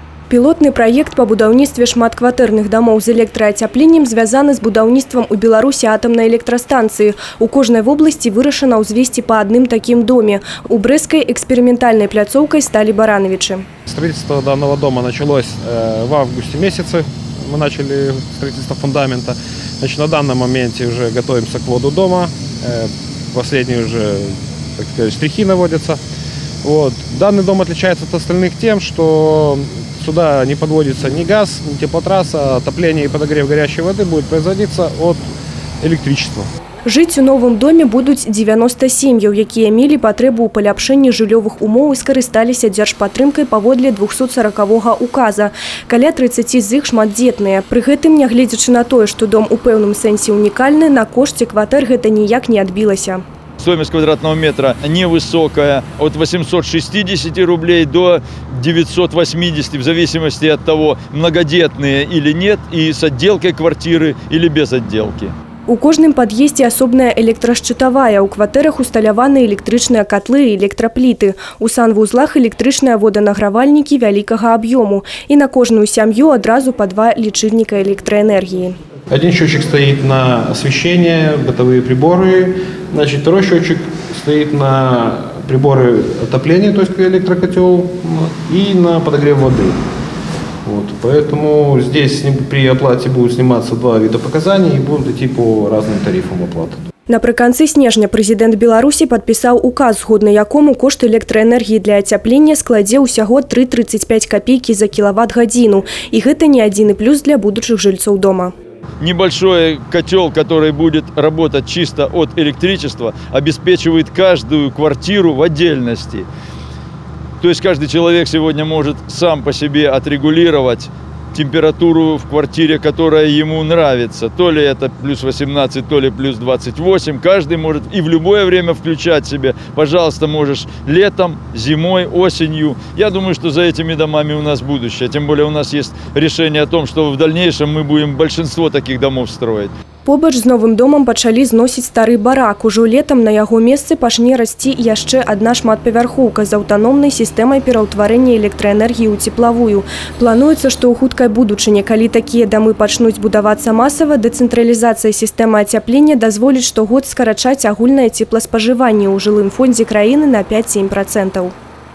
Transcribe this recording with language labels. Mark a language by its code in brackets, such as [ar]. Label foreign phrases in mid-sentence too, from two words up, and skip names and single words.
[be] Пілотны праект па будаўніцтве шматкватэрных дамоў з электраацяпленнем звязаны з будаўніцтвам у Беларусі атамнай электрастанцыі. У кожнай вобласці вырашана ўзвесці па адным такім доме. У Брэсцкай экспериментальной пляцоўкай сталі Барановичи. [ru] Строительство данного дома началось в августе месяце. Мы начали строительство фундамента. Значит, на данном моменте уже готовимся к вводу дома. Последние уже, так сказать, штрихи наводятся. Вот. Данный дом отличается от остальных тем, что сюда не подводится ни газ, ни теплотрасса, отопление и подогрев горячей воды будет производиться от электричества. [be] Жыць у новым доме будуць 90 сем'яў, якія мелі патрэбу ў паляпшэнні жыллёвых умоў і скарысталіся дзяржпатрымкай паводле 240-го указа. Каля 30 з іх шматдзетныя. Пры гэтым, нягледзячы на тое, што дом у пэўным сэнсе унікальны, на кошце кватэр гэта ніяк не адбілася. [ru] Стоимость квадратного метра невысокая, от 860 рублей до 980, в зависимости от того, многодетные или нет, и с отделкой квартиры или без отделки. [be] У кожным пад'ездзе асобная электрашчытавая, у кватэрах усталяваны электрычныя котлы і электрапліты. У санвузлах электрычныя воданагравальнікі вялікага аб'ёму. І на кожную сям'ю адразу па 2 лічыльніка электраэнергіі. [ru] Один счетчик стоит на освещение, бытовые приборы. Значит, второй счетчик стоит на приборы отопления, то есть электрокотел, и на подогрев воды. Вот, поэтому здесь при оплате будут сниматься 2 вида показаний и будут идти по разным тарифам оплаты. [be] Напрыканцы снежня прэзідэнт Беларусі падпісаў указ, згодна якому кошт электраэнергіі для ацяплення складзе ўсяго 3,35 копейкі за кілават-гадзіну. І гэта не адзіны плюс для будучых жильцов дома. [ru] Небольшой котел, который будет работать чисто от электричества, обеспечивает каждую квартиру в отдельности. То есть каждый человек сегодня может сам по себе отрегулировать температуру в квартире, которая ему нравится. То ли это плюс 18, то ли плюс 28. Каждый может и в любое время включать себе. Пожалуйста, можешь летом, зимой, осенью. Я думаю, что за этими домами у нас будущее. Тем более у нас есть решение о том, что в дальнейшем мы будем большинство таких домов строить. [be] Побач з новым домом пачалі зносіць стары барак. Ужо летам на яго месцы пачне расці яшчэ адна шматпавярхоўка з аўтаномнай сістэмай пераўтварэння электраэнергіі ў цеплавую. Плануецца, што ў хуткай будучыні, калі такія дамы пачнуць будавацца масава, дэцэнтралізацыя сістэмы ацяплення дазволіць штогод скарачаць агульнае цепласпажыванне ў жылым фондзе краіны на 5-7%.